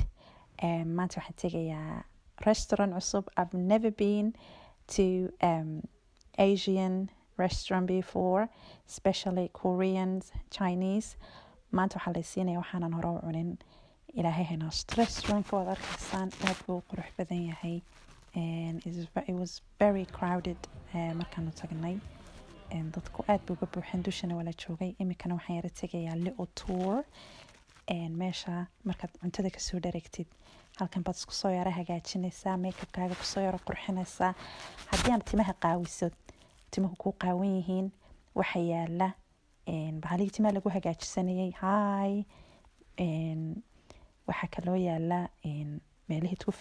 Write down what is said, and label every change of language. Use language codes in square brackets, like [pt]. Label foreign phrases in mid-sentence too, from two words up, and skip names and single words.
[so] maanta waxaan tegayaa restaurant cusub. [en] I've never been to Asian restaurant before, especially Koreans, Chinese. [so] maanta waxaa la siinaya waxaanan hore u cunin. ilaahay haynaast restaurantka waad arkaysaan, aad buu u qurux badan yahay. [en] It was very crowded [so] markaanu tagnay. dadku aad buu uga buuxeen, dushana waa la joogay. imikana waxaan yara tegayaa [en] little tour. [so] meesha markaad cuntada kasoo dhareegtid, halkan baad isku soo yara hagaajinaysaa, makeupkaaga kusoo yara qurxinaysaa. haddii aan timaha qaawisod timuhu ku qaawan yihiin waxa yaala bahalihii timaha lagu hagaajisanayay waxaa kaloo yaala meelihii ku